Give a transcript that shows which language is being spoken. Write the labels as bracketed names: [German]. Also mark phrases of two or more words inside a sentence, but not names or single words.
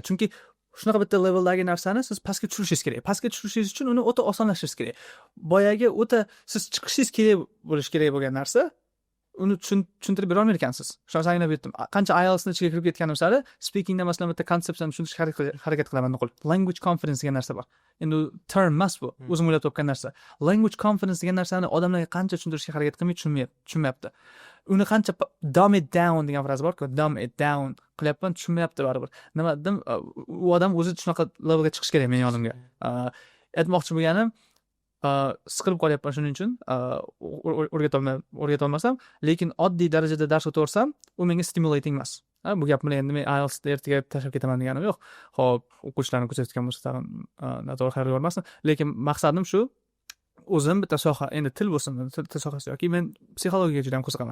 [Uzbek] Chunki shunaqa bitta leveldagi narsani siz pastga tushirishingiz kerak. Pastga tushirishingiz uchun uni o'ta osonlashtirish kerak. Boyagi o'ta siz chiqishingiz kerak bo'lish kerak bo'lgan narsa uni tushuntirib bera olmay ekansiz. Shu narsani anglab yetdim. Qancha IELTSni ichiga kirib ketganim sari speakingda masalan bitta konseptni tushuntirishga harakat qilaman nuqul. [English] Language confidence [Uzbek] degan narsa bor. Endi u term emas bu. O'zim o'ylab topgan narsa. [English] Language confidence [Uzbek] degan narsani odamlarga qancha tushuntirishga harakat qilmay tushunmayapti. Uni qancha [English] dumb it down [Uzbek] degan fraza bor-ku, [English] dumb it down [Uzbek] qilyapman, tushunmayapti baribir. Nima dedim? U odam o'zi shunaqa levelga chiqish kerak men yonimga. Aytmoqchi bo'lganim, siqilib qolyapman shuning uchun o'rgatolmasam, lekin oddiy darajada dars o'taversam, u menga stimulating emas. Bu gap bilan endi men IELTSda ertaga tashlab ketaman deganim yo'q. Xo'p, o'quvchilarni kuzatgan bo'lsa tag'in noto'g'ri xayol ko'rmasin, lekin maqsadim shu, o'zim bitta soha, endi til bo'lsinmi, til sohasi yoki men psixologiyaga juda ham qiziqaman.